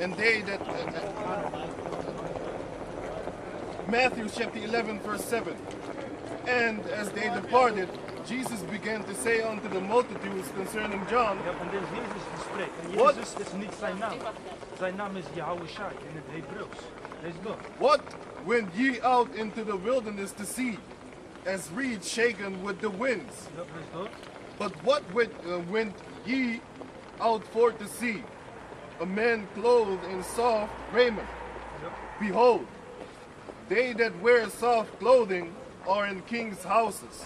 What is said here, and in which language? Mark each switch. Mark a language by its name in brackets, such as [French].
[English] And they that Matthew chapter 11 verse 7. And as they departed, Jesus began to say unto the multitudes concerning John, [Dutch] Ja, van dit is Jezus die spreekt. En Wat? Jezus is niet zijn naam. Zijn naam is Yahushai in het Hebreeuws. Lees door. [English] what went ye out into the wilderness to see, as reeds shaken with the winds? [Dutch] Ja, lees door. [English] But what went ye out for to see? A man clothed in soft raiment. Behold, they that wear soft clothing are in kings' houses.